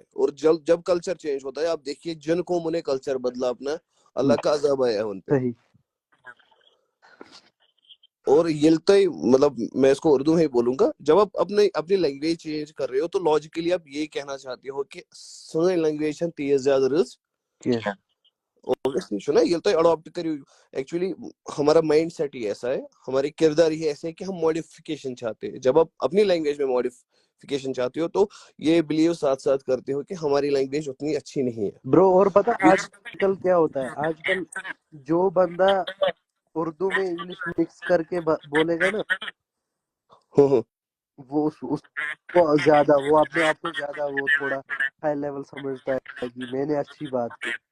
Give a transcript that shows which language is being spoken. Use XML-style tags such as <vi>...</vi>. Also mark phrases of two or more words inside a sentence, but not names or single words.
<ur>اور جب</ur> <en>culture change</en> <ur>ہوتا ہے, آپ دیکھیے جن قوموں نے کلچر بدلا اپنا, اللہ کا عذاب آیا ہے ان پہ. اور یلتے مطلب میں اس کو اردو میں ہی بولوں گا, جب آپ اپنی</ur> <en>language change</en> <ur>کر رہے ہو تو لاجیکلی آپ یہ کہنا چاہتے ہو کہ سنیں لینگویج</ur> <ks>چھن تیز زیادہ رز اوبویسلی چھُنا ییٚلہِ تُہۍ اڈاپٹ کٔرِو.</ks> <ur>ایکچولی ہمارا</ur> <en>mind set</en> <ur>ہی ایسا ہے, ہمارے کردار ہی ایسے ہے کہ ہم ماڈیفکیشن چاہتے ہیں. جب آپ اپنی لینگویج میں ماڈیفکیشن چاہتے ہو تو یہ بلیو ساتھ ساتھ کرتے ہو کہ ہماری لینگویج اتنی اچھی نہیں ہے. برو اور پتہ آج کل کیا ہوتا ہے, آج کل جو بندہ اردو میں</ur> <en>English mix</en> <ur>کر کے بولے گا نا, وہ اس کو زیادہ, وہ اپنے آپ کو زیادہ وہ تھوڑا</ur> <en>high level</en> <ur>سمجھتا ہے کہ میں نے اچھی بات کی.</ur>